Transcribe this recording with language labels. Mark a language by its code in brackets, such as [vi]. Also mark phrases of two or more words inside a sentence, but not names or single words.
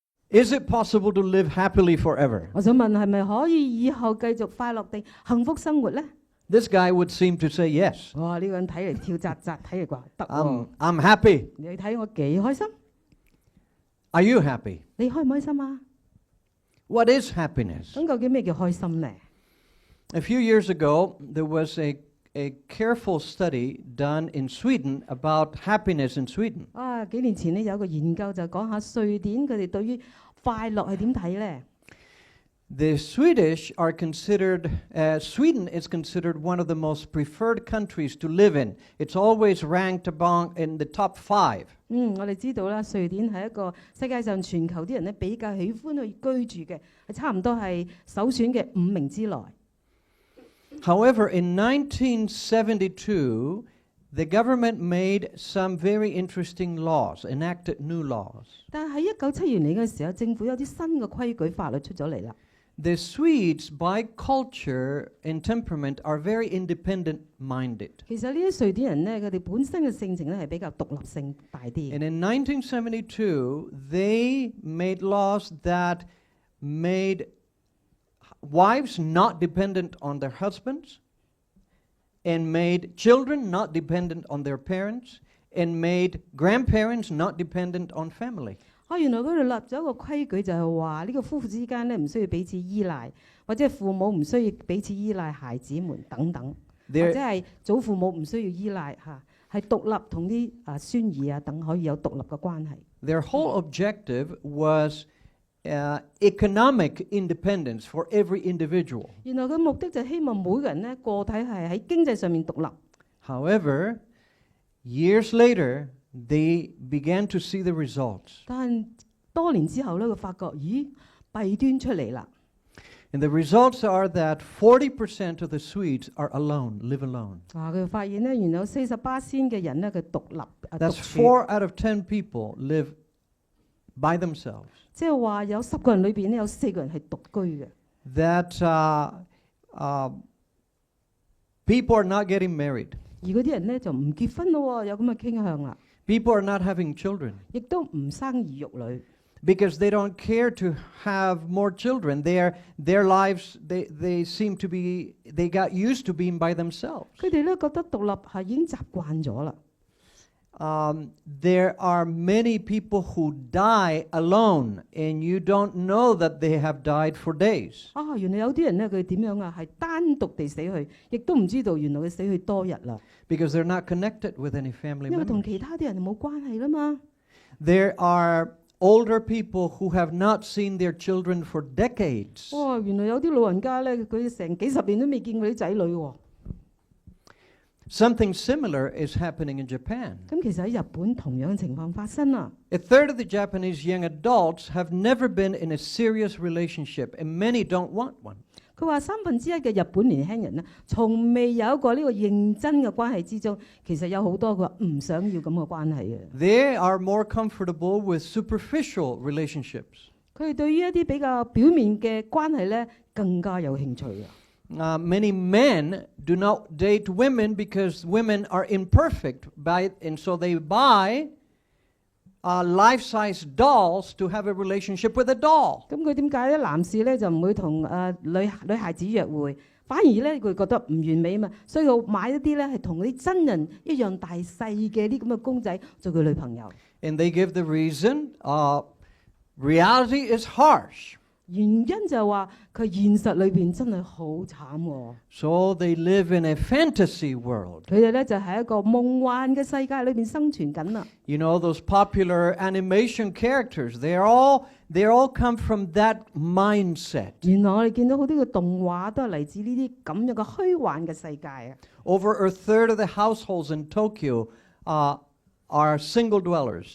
[en] Is it possible to live happily forever? [yue] 我想問係咪可以以後繼續快樂地幸福生活呢？ [en] This guy would seem to say yes. 哇！ [yue] 呢個人睇嚟跳扎扎，睇嚟話得喎。 [en] I'm happy. [yue] 你睇我幾開心？ [en] Are you happy? [yue] 你開唔開心啊？ [en] What is happiness? [yue] 咁究竟咩叫開心呢？ [en] A few years ago, there was a careful study done in Sweden about happiness in Sweden. [yue] 啊，幾年前呢有個研究就講下瑞典佢哋對於快樂係點睇呢？ [en] The Swedish are considered, Sweden is considered one of the most preferred countries to live in. It's always ranked in the top 5. [yue] 我哋知道啦，瑞典係一個世界上全球啲人咧比較喜歡去居住嘅，係差唔多係首選嘅5名之內。 [en] However, in 1972, the government made some very interesting laws, enacted new laws. [yue] 但係喺1972年嘅時候，政府有啲新嘅規矩法律出咗嚟啦。 [en] The Swedes, by culture and temperament, are very independent-minded. [yue] 其實呢啲瑞典人呢，佢哋本身嘅性情咧係比較獨立性大啲。 [en] And in 1972, they made laws that made wives not dependent on their husbands, and made children not dependent on their parents, and made grandparents not dependent on family. [yue] 原來佢哋立咗一個規矩，就係話呢個夫婦之間咧唔需要彼此依賴，或者父母唔需要彼此依賴孩子們等等，或者係祖父母唔需要依賴嚇，係獨立同啲孫兒啊等可以有獨立嘅關係。 [en] Their whole objective was economic independence for every individual. [yue] 原來佢目的就希望每個人咧個體係喺經濟上面獨立。 [en] However, years later, they began to see the results. [yue] 但係多年之後咧，佢發覺咦弊端出嚟啦。 [en] And the results are that 40% of the Swedes are alone, live alone. [yue] 佢發現咧，原來有48%嘅人咧佢獨立 [en] That's 4 out of 10 people live by themselves. [yue] 即係話有10個人裏邊咧，有4個人係獨居嘅。 [en] That people are not getting married. [yue] 而嗰啲人咧就唔結婚咯，有咁嘅傾向啦。 [en] People are not having children. [yue] 亦都唔生兒育女。 [en] Because they don't care to have more children. Their lives, they seem to be, they got used to being by themselves. [yue] 佢哋咧覺得獨立係已經習慣咗啦。 [en] There are many people who die alone, and you don't know that they have died for days. [yue] 原來有啲人咧佢點樣啊？係單獨地死去，亦都唔知道原來佢死去多日啦。 [en] Because they're not connected with any family members. [yue] 因為同其他啲人冇關係啦嘛。 [en] There are older people who have not seen their children for decades. [yue] 原來有啲老人家咧，佢成幾十年都未見過啲仔女喎。 [en] Something similar is happening in Japan. [yue] 咁其實喺日本同樣情況發生啦。 [en] A third of the Japanese young adults have never been in a serious relationship, and many don't want one. [yue] 佢話1/3嘅日本年輕人咧，從未有過呢個認真嘅關係之中，其實有好多佢話唔想要咁嘅關係嘅。 [en] They are more comfortable with superficial relationships. [yue] 佢哋對於一啲比較表面嘅關係咧，更加有興趣啊。 [en] Many men do not date women because women are imperfect, and so they buy life-size dolls to have a relationship with a doll. [yue] 咁佢點解咧？男士咧就唔會同女孩子約會，反而咧佢覺得唔完美啊嘛，所以佢買一啲咧係同啲真人一樣大細嘅啲咁嘅公仔做佢女朋友。 [en] And they give the reason, reality is harsh. [yue] 原因就係話佢現實裏邊真係好慘喎。 [en] So they live in a fantasy world. [yue] 佢哋咧就喺一個夢幻嘅世界裏邊生存緊啦。 [en] You know those popular animation characters? They all come from that mindset. [yue] 原來我哋見到好多嘅動畫都係嚟自呢啲咁樣嘅虛幻嘅世界啊。 [en] Over a third of the households in Tokyo are single dwellers.